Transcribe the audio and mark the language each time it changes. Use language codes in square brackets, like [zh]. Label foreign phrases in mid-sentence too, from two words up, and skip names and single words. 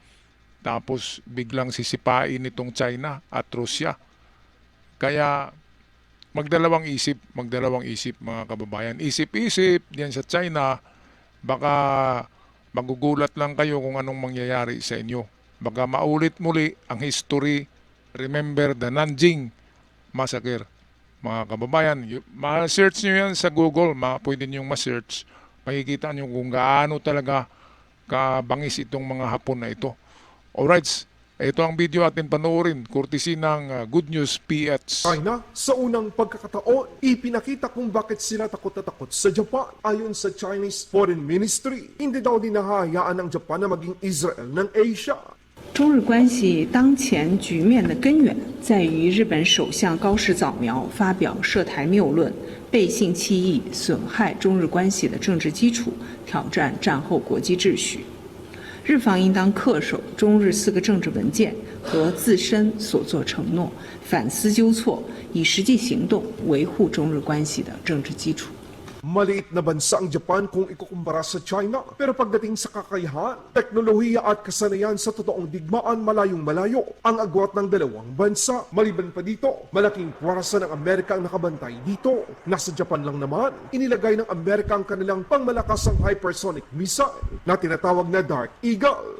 [tl] Tapos biglang sisipain itong China at Russia. Kaya magdalawang isip mga kababayan. Isip-isip diyan sa China, baka magugulat lang kayo kung anong mangyayari sa inyo. Baka maulit muli ang history. [en] Remember the Nanjing Massacre. [tl] Mga kababayan, ma-search nyo yan sa Google, pwede nyo ma-search. Makikita nyo kung gaano talaga kabangis itong mga Hapon na ito. Alright, ito ang video atin panoorin, courtesy ng Good News PH. China, sa unang pagkakataon, ipinakita kung bakit sila takot na takot sa Japan. Ayon sa Chinese Foreign Ministry, hindi daw din nahahayaan ng Japan na maging Israel ng Asia. [zh] 中日关系当前局面的根源在于日本首相高市早苗发表涉台谬论、背信弃义、损害中日关系的政治基础，挑战战后国际秩序。日方应当恪守中日4个政治文件和自身所作承诺，反思纠错，以实际行动维护中日关系的政治基础。 [tl] Maliit na bansa ang Japan kung ikukumpara sa China. Pero pagdating sa kakayahan, teknolohiya at kasanayan sa totoong digmaan, malayong malayo ang agwat ng dalawang bansa. Maliban pa dito, malaking puwersa ng Amerika ang nakabantay dito. Nasa Japan lang naman, inilagay ng Amerika ang kanilang pangmalakasang [en] hypersonic missile [tl] na tinatawag na Dark Eagle.